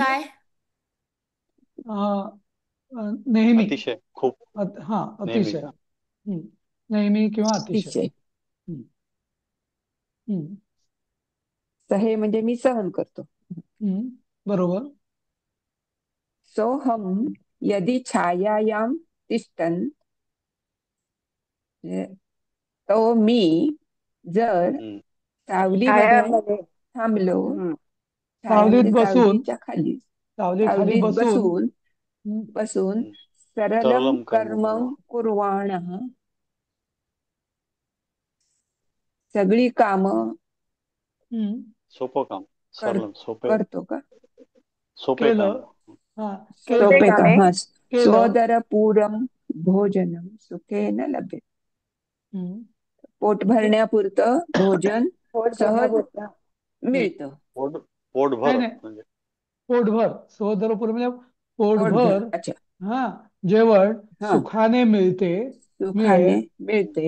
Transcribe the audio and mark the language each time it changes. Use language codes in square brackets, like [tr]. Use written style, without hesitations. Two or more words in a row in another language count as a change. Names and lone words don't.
[mr] म्हणजे काय? नेहमी. अतिशय, खूप, हा, नेहमी. अतिशय. नेहमी किंवा अतिशय. अतिशय. हम्म. हम्म. सहे म्हणजे मी सहन करतो. बरोबर. [sa] सोहम यदि छायायां तिष्ठन्. [mr] तो मी जर सावलीमध्ये छायामध्ये. थांबलो, छाया सावलीत म्हणजे बसून, सावलीच्या खाली, सावलीखाली सावलीत बसून. बसून सरलम [sa] सरलम कर्म कर्मं कुर्वाणः. [mr] सगळी कामं सोपं काम, सरलम सोपे, करतो का? सोपे काम. केलं. हा, कोणते सोपे कामे? काम. हा, केलं. [sa] स्वदरपूरम भोजनम सुखेन लभ्यते. [mr] पोट भरण्यापुरतं भोजन पोट सहज भरण्यापुरतं. मिळतं. पोट पोटभर नाही म्हणजे पोटभर सोदरपूर म्हणजे पोटभर पोटभर अच्छा हा जेवण हा सुखाने मिळते सुखाने मिळेल मिळते